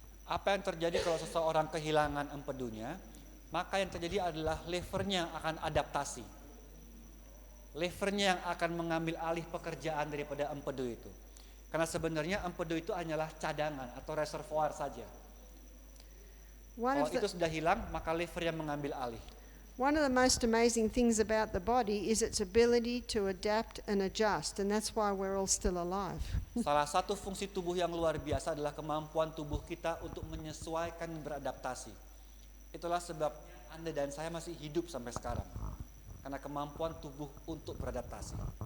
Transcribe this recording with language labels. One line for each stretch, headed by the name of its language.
Indonesian: Apa yang terjadi kalau seseorang kehilangan empedunya? Maka yang terjadi adalah livernya akan adaptasi. Livernya yang akan mengambil alih pekerjaan daripada empedu itu. Karena sebenarnya empedu itu hanyalah cadangan atau reservoir saja. Kalau itu sudah hilang, maka liver yang mengambil alih.
English: One of the most amazing things about the body is its ability to adapt and adjust, and that's why we're all still alive.
Indonesian: Salah satu fungsi tubuh yang luar biasa adalah kemampuan tubuh kita untuk menyesuaikan dan beradaptasi. Itulah sebab Anda dan saya masih hidup sampai sekarang. Karena kemampuan tubuh untuk beradaptasi.